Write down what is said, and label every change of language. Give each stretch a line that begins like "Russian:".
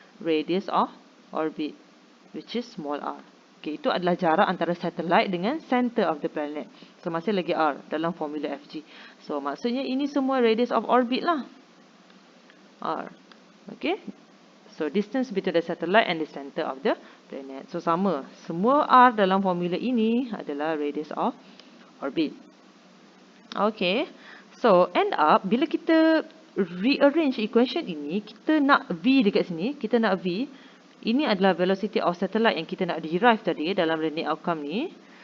English: Radius of orbit, which is small r.
Malay: Okay, itu adalah jarak antara satellite dengan
English: center of the planet.
Malay: So masih lagi R dalam formula Fg. So maksudnya ini semua
English: radius of orbit
Malay: lah. R. Okay.
English: So distance between the satellite and the center of the planet.
Malay: So sama. Semua R dalam formula ini adalah
English: radius of orbit.
Malay: Okay, so
English: end up
Malay: bila kita
English: rearrange equation
Malay: ini, kita nak V dekat sini, kita nak V. Ini adalah
English: velocity of satellite
Malay: yang kita nak derive tadi dalam
English: learning outcome
Malay: ni.